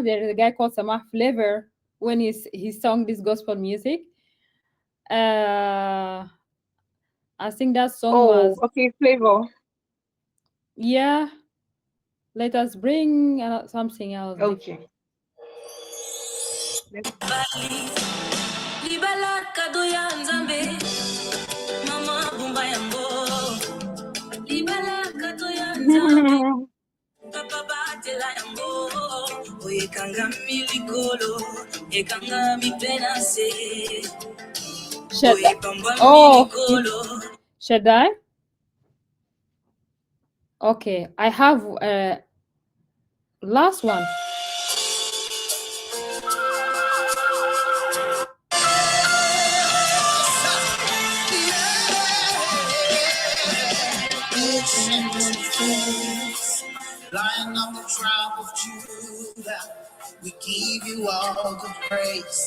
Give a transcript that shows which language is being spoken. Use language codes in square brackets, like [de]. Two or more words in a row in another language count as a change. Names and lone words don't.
[en] There is a guy called Samah Flavor. When he sung this gospel music, uh, I think that song Oh, was, okay, Flavor. yeah. Let us bring something else different. Okay. Let's [ln] Libala kado ya nzambe, mama bumba yango. Libala kado ya nzambe, papa batela yango. Oye kanga milikolo, ekanga mipenase. Oye bamba milikolo. [en] Should I? Okay, I have last one. Lion of the tribe of Judah, we give you all the praise.